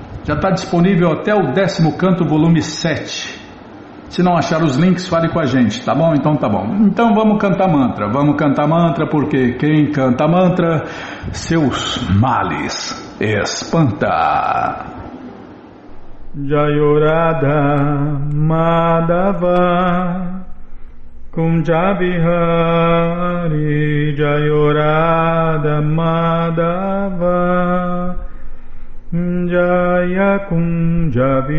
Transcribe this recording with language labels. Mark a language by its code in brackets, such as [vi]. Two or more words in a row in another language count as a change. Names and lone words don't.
[pt] Já está disponível até o 10º canto, volume 7. Se não achar os links, fale com a gente, tá bom? Então tá bom. Então vamos cantar mantra, porque quem canta mantra, seus males espanta. [sa] जय राधा माधव कुञ्ज विहारी जय राधा माधव जय कुञ्ज